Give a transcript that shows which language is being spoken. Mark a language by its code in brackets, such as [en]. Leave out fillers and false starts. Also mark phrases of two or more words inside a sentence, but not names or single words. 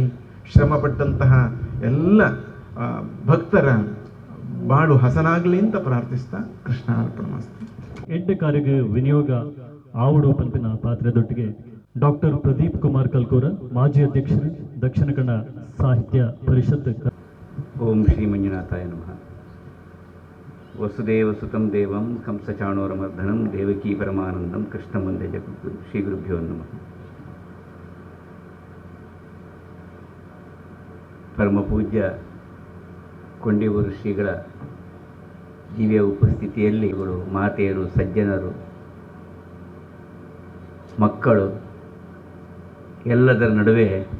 [kn] ಶ್ರಮಪಟ್ಟಂತಹ ಎಲ್ಲ ಭಕ್ತರ ಬಾಳು ಹಸನಾಗಲಿ ಅಂತ ಪ್ರಾರ್ಥಿಸ್ತಾ ಕೃಷ್ಣಾರ್ಪಣಮಸ್ತು. ಎಂಟು ಕಾರ್ಯಕ್ಕೆ ವಿನಿಯೋಗ ಆವಡು ಪಂಪಿನ ಪಾತ್ರದೊಟ್ಟಿಗೆ ಡಾಕ್ಟರ್ ಪ್ರದೀಪ್ ಕುಮಾರ್ ಕಲ್ಕೂರ, ಮಾಜಿ ಅಧ್ಯಕ್ಷರು, ದಕ್ಷಿಣ ಕನ್ನಡ ಸಾಹಿತ್ಯ ಪರಿಷತ್. [sa] ಓಂ ಶ್ರೀ ಮಂಜುನಾಥಾಯ ನಮಃ. ವಸುದೇವ ಸುತಂ ದೇವಂ ಕಂಸಚಾಣೂರಮರ್ಧನಂ ದೇವಕೀ ಪರಮಾನಂದಂ ಕೃಷ್ಣ ವಂದೇ ಜಗದ್ಗುರು. ಶ್ರೀ ಗುರುಭ್ಯೋ ನಮಃ. [kn] ಪರಮಪೂಜ್ಯ ಕೊಂಡೇವೂರು ಶ್ರೀಗಳ ದಿವ್ಯ ಉಪಸ್ಥಿತಿಯಲ್ಲಿ ಮಾತೆಯರು, ಸಜ್ಜನರು, ಮಕ್ಕಳು ಎಲ್ಲದರ ನಡುವೆ